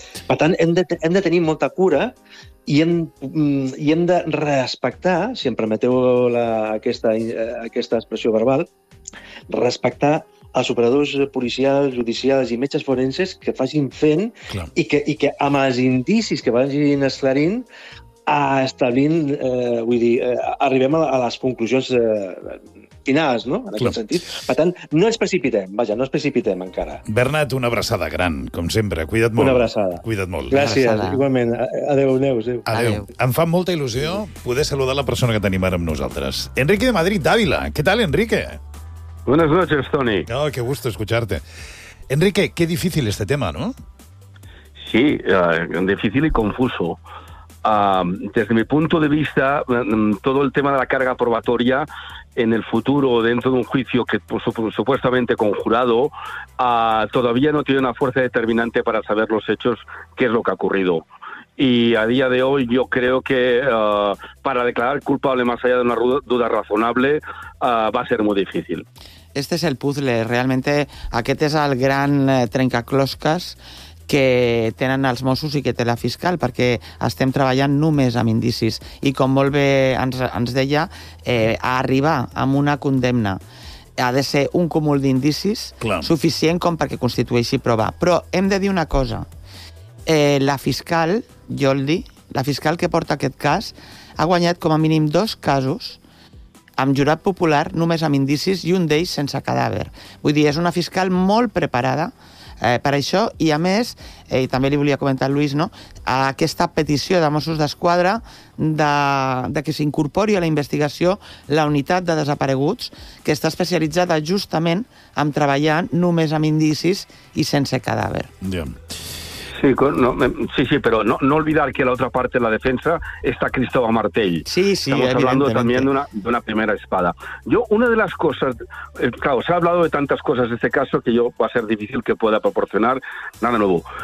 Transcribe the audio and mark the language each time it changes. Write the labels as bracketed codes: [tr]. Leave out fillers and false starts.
[ca] Per tant, hem de tenir molta cura i hem de respectar, si em permeteu aquesta expressió verbal, respectar els operadors policials, judicials i metges forenses que facin fent i que amb els indicis que vagin esclarint establint, vull dir, arribem a les conclusions finals, no?, en aquest sentit. Per tant, no ens precipitem, vaja, no ens precipitem encara. Bernat, una abraçada gran, com sempre. Cuida't molt. Una abraçada. Cuida't molt. Gràcies, igualment. Adéu, neus. Adéu. Em fa molta il·lusió poder saludar la persona que tenim ara amb nosaltres. Enrique de Madrid, d'Àvila. Què tal, Enrique? [es] Buenas noches, Toni. Oh, qué gusto escucharte. Enrique, qué difícil este tema, ¿no? Sí, difícil y confuso. Desde mi punto de vista, todo el tema de la carga probatoria en el futuro, dentro de un juicio que supuestamente conjurado, todavía no tiene una fuerza determinante para saber los hechos, qué es lo que ha ocurrido. Y a día de hoy yo creo que para declarar culpable más allá de una duda razonable va a ser muy difícil. Este es el puzzle, realmente [ca] aquest és el gran trencaclosques que tenen els Mossos i que té la fiscal, perquè estem treballant només amb indicis. I com molt bé ens deia, a arribar amb una condemna ha de ser un cúmul d'indicis suficient com perquè constitueixi prova. Però hem de dir una cosa. La fiscal, Joldi, la fiscal que porta aquest cas, ha guanyat com a mínim 2 casos amb jurat popular només amb indicis i un d'ells sense cadàver. Vull dir, és una fiscal molt preparada per això, i a més, i també li volia comentar al Lluís, no? Aquesta petició de Mossos d'Esquadra de que s'incorpori a la investigació la unitat de desapareguts, que està especialitzada justament en treballar només amb indicis i sense cadàver. [es] Sí, però no olvidar que la otra parte de la defensa está Cristóbal Martell. Sí, sí, estamos hablando también de una primera espada. Yo, una de las cosas, claro, se ha hablado de tantas cosas de este caso que yo va a ser difícil que pueda proporcionar nada nuevo.